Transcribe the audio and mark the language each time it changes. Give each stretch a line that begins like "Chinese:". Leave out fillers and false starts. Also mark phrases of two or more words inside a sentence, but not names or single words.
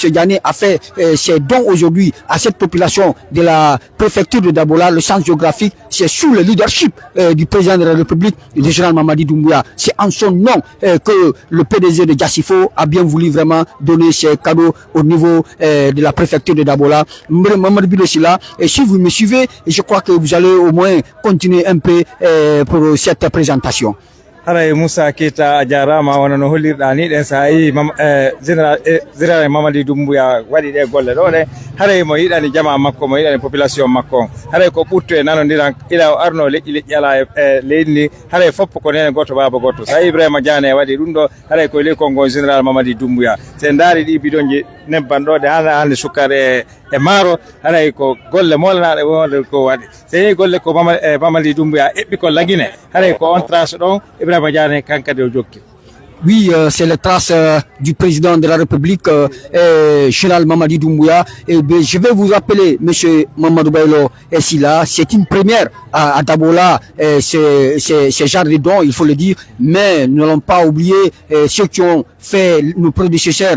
French: Diané a fait ses dons aujourd'hui à cette population de la préfecture de Dabola, le centre géographique, c'est sous le leadership du président de la République, le général Mamadi Doumbouya. C'est en son nom que le PDG de Diassifo a bien voulu vraiment donner ses cadeaux au niveau de la préfecture de Dabola. Mamadou Bilosila, et si vous me suivez, je crois que vous allez au moins continuer un peu pour cette présentation.
Fula: haray Moussa Keita a jarama wona no hollirɗa ni ɗen sa yi général Mamadi Doumbouya waɗi ɗe golle ɗo ɗe haray mo yiɗani jama makko mo yiɗani population makko haray ko ɓurto e nanodiran ila o arno leƴƴi ala e leydi ndi haray foppo ko nene goto baba goto sa Ibrahima Diané waɗi ɗum ɗo haray koye ley konngol général Mamadi Doumbouya sen daari ɗi bidonji nebban ɗo ɗe hande sukkare e maaro haray ko golle molanaɗe wonde ko waɗi so yehi golle ko Mamadi Doumbouya eɓɓi ko lagine haray ko on trace ɗon Ibrahima Diané kankade o jokki.
French: Oui, c'est les traces du président de la République, général Mamadi Doumbouya. Et je vais vous rappeler, monsieur Mamadou Baylo Silla, c'est une première à Dabola, ce genre de dons, il faut le dire, mais nous n'allons pas oublier ceux qui ont fait nos prédécesseurs.